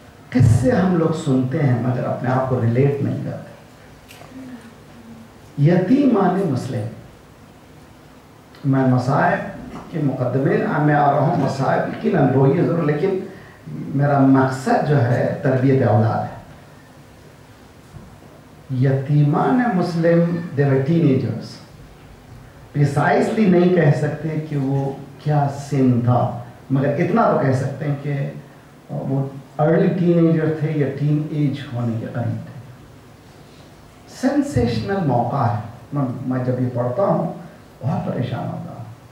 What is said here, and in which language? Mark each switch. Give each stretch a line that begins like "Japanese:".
Urdu: کس سے ہم لوگ سنتے ہیں مگر اپنے آپ کو ریلیٹ نہیں کرتے. یتیمان مسلم. میں مسائل کے مقدمے میں آ رہا ہوں، مسائل کی اندروہی ضرور، لیکن میرا مقصد جو ہے تربیت اولاد ہے.
English: یتیمان مسلم they were teenagers.
Urdu: پریسائزلی نہیں کہہ سکتے کہ وہ کیا سن تھا، مگر اتنا تو کہہ سکتے ہیں کہ وہ ارلی ٹین ایجر تھے یا ٹین ایج ہونے کے قریب تھے. سینسیشنل موقع ہے. میں جب یہ پڑھتا ہوں بہت پریشان ہوتا ہوں.